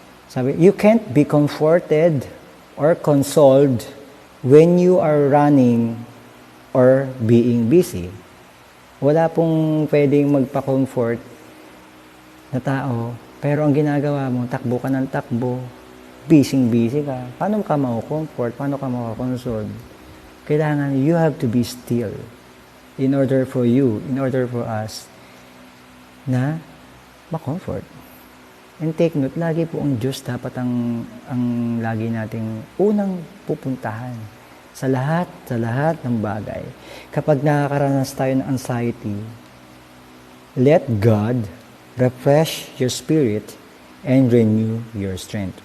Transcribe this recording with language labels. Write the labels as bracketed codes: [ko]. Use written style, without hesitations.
[en] Sabi, you can't be comforted or consoled when you are running or being busy. [tl] Wala pong pwedeng magpa-comfort na tao, pero ang ginagawa mo, takbo ka ng takbo, busy ka. Paano ka ma-comfort? Paano ka ma-console? [en] Kailangan, you have to be still in order for us [tl] na ma-comfort. [en] And take note, [tl] lagi po ang Diyos dapat ang lagi nating unang pupuntahan sa lahat ng bagay. Kapag nakakaranas tayo ng [en] anxiety, let God refresh your spirit and renew your strength.